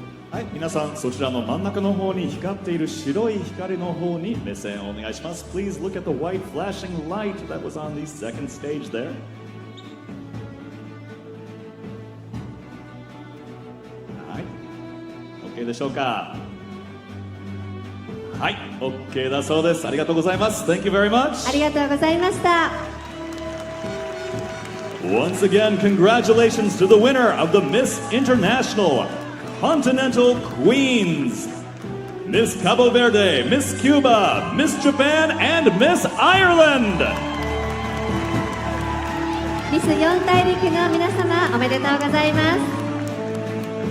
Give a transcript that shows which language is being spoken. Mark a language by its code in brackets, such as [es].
[ja] はい、皆さんそちらの真ん中の方に光っている白い光の方に目線をお願いします。 [en] Please look at the white flashing light that was on the second stage there. [ja] はい、OK でしょうか。はい、OK だそうです。ありがとうございます。 [en] Thank you very much. [ja] ありがとうございました。 [en] Once again, congratulations to the winner of the Miss International Continental Queens, Miss Cabo Verde, Miss Cuba, Miss Japan, and Miss Ireland. [ja] ミス4大陸の皆様、おめでとうございます。